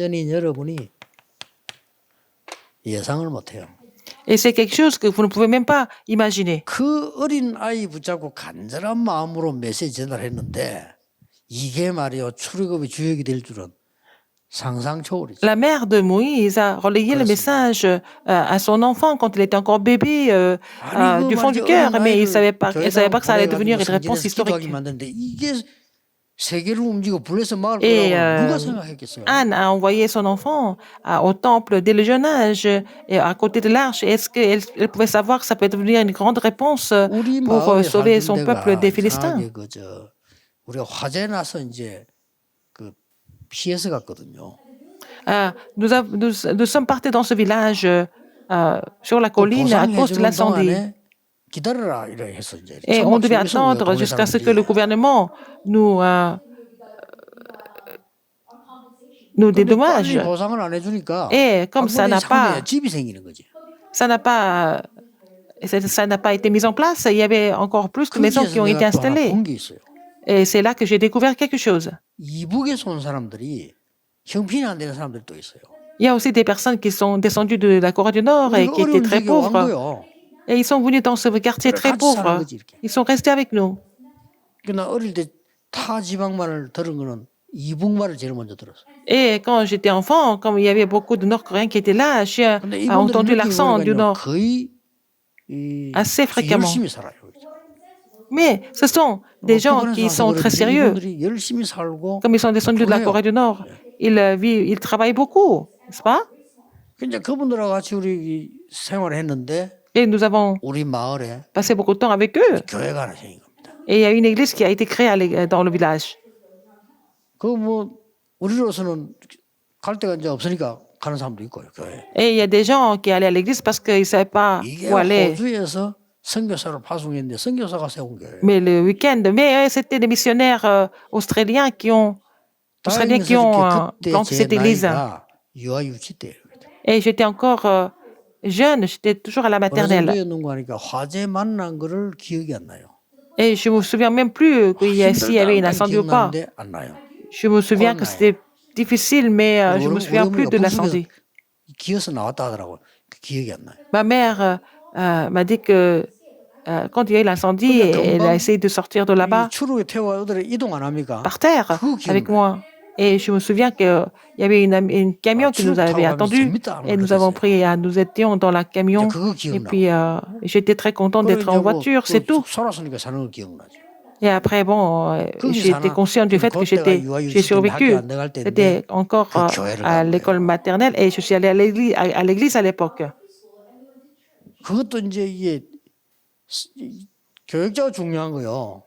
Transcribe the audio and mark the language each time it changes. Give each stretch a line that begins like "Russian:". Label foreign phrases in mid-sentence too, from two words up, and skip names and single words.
French: Et c'est quelque chose que vous ne pouvez même pas imaginer.
Korean: 그 어린 아이 붙잡고 간절한 마음으로 메시지 전달했는데 이게 말이요 출애굽의 주역이 될 줄은 상상 초월이죠.
French: La mère de Moïse a relayé le message à son enfant quand il était encore bébé
Korean: 아니 그
French: du fond
Korean: 말이죠.
French: du cœur,
Korean: 어린
French: mais
Korean: 아이를
French: elle savait pas que ça allait
Korean: 보내가지고
French: devenir une réponse
Korean: 성전에서
French: historique.
Korean: 기도하게 만드는데 이게 세계를 움직이고 블레셋 막을
French: Et
Korean: 거라고 누가 생각했겠어요?
French: Anne a envoyé son enfant au temple dès le jeune âge, et à côté de l'arche. Est-ce qu'elle pouvait savoir que ça peut devenir une grande réponse
Korean: 우리
French: pour
Korean: 마음에
French: sauver son
Korean: 살던
French: peuple
Korean: 데가
French: des Philistins?
Korean: 이상하게 그저 우리가 화재 나서 이제 그 피해서 갔거든요.
French: Nous sommes partis dans ce village sur la colline à cause de
Korean: 보상해주는
French: l'incendie.
Korean: 동안에 기다려라 이래 했어 이제.
French: Et on devait
Korean: 천막 속에서
French: attendre
Korean: 동네
French: jusqu'à ce que
Korean: 사람들이.
French: le gouvernement nous
Korean: 근데
French: dédommage.
Korean: 빨리 보상을 안 해주니까
French: Et comme ça n'a pas,
Korean: 집이 생기는 거지.
French: ça n'a pas, ça n'a pas été mis en place, il y avait encore plus de maisons qui ont été installées.
Korean: 본게 있어요.
French: Et c'est là que j'ai découvert quelque chose.
Korean: 이북에서 온 사람들이 형편이 안 되는 사람들이 또 있어요.
French: Il y a aussi des personnes qui sont descendues de la Corée du Nord et qui étaient très pauvres. Et ils sont venus dans ce quartier très pauvre. Ils sont restés avec nous.
Korean: 나 어릴 때 타 지방말을 들은 거는 이북말을 제일 먼저 들었어.
French: Et quand j'étais enfant, comme il y avait beaucoup de Nord-Coréens qui étaient là, j'ai entendu l'accent du Nord
Korean: 거의
French: assez fréquemment.
Korean: 열심히 살아요.
French: Mais ce sont des gens qui sont très sérieux.
Korean: 열심히 살고
French: Comme ils sont descendus de la Corée du Nord, ils travaillent beaucoup, n'est-ce pas?
Korean: 이제 그분들하고 같이 우리 생활을 했는데
French: Et nous avons
Korean: 우리 마을에
French: passé beaucoup de temps avec eux.
Korean: 교회가 하나 생긴 겁니다.
French: Et il y a une église qui a été créée dans le village.
Korean: 그 뭐 우리로서는 갈 데가 이제 없으니까 가는 사람도 있고요, 교회.
French: Et il y a des gens qui allaient à l'église parce qu'ils ne savaient pas
Korean: 이게
French: où aller.
Korean: 호주에서 선교사를 파송했는데 선교사가 세운 교회.
French: Mais le week-end, c'était des missionnaires australiens qui ont planté cette église.
Korean: 유아 유치 때.
French: Et j'étais encore jeune, j'étais toujours à la maternelle.
Korean: 하니까 화재 만난 거를 기억이 안 na요.
French: Et je me souviens même plus s'il y avait un incendie ou pas.
Korean: 안 나요.
French: Je me souviens que c'était difficile, mais je me souviens plus de l'incendie.
Korean: 기어서 나왔다 하더라고. 기억이 안 나요.
French: Ma mère m'a dit que quand il y a eu l'incendie, elle a essayé de sortir de là-bas
Korean: 추루에 태워 어디를 이동 안 합니까?
French: par terre avec moi. Et je me souviens qu'il y avait un camion qui nous avait attendus et nous étions dans le camion et puis j'étais très contente d'être en voiture, c'est tout.
Korean: 살았으니까 사는 거 기억나죠.
French: Et après, bon, j'étais consciente du fait que j'ai survécu. C'était encore à l'école maternelle et je suis allée à l'église à l'époque.
Korean: 그것도 이제 이게 교육자가 중요한 거요.